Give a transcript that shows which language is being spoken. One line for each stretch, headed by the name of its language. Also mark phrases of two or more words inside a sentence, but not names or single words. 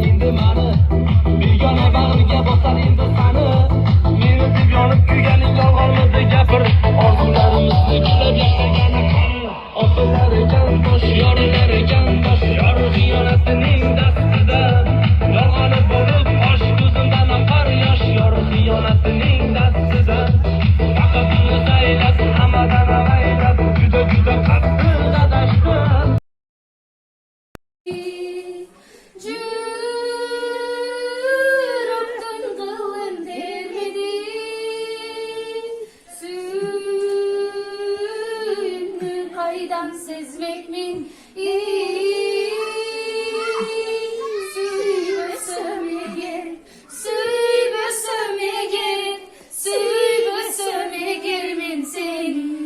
Uzbek: mani begona bag'riga bosar endi sani meni deb yonib kuyganing yolg'onmidi gapir orzularimizni kuylab yashagani qani otalar ekan bosh yorilar ekan bosh yori xiyonatining dastida yolg'oni bo'lib osh ko'zimdan oqar yosh yori xiyonatining dastida faqat o'zi aylasin hammadan avaylab juda juda qattiq adashdim.
Kyrgyz: Жүрөктүн кылын термеди сүйүүнү кайдан сезмекмин сүйбөсөм эгер сүйбөсөм эгер сүйбөсөм эгер мен сени